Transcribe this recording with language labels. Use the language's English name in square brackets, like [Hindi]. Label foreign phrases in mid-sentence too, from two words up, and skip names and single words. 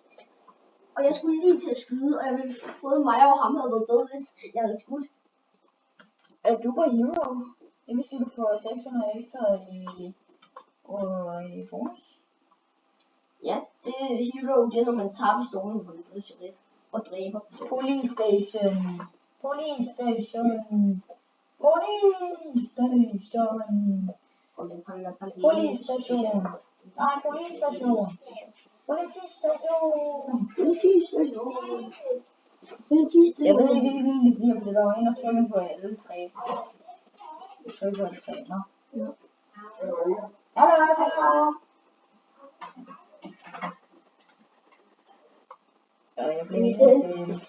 [Danish] Og jeg skulle lige til at skyde, og jeg ville både mig og ham havde været døde, hvis jeg havde skudt. Er du på Hero? Det vil sige, du får 600 ekstra i bonus. Ja, det er Hero, det er når man tager pistolen for den sheriff og dræber. [English] Police station. Police station. Police station. Police station. Nej, police station. [Danish] Politistation. Politistation. Jeg ved ikke, hvilken det bliver, fordi der var en, der trykker på alle tre. Jeg trykker på alle tre, nå. Hallo. Jeg blev lige til...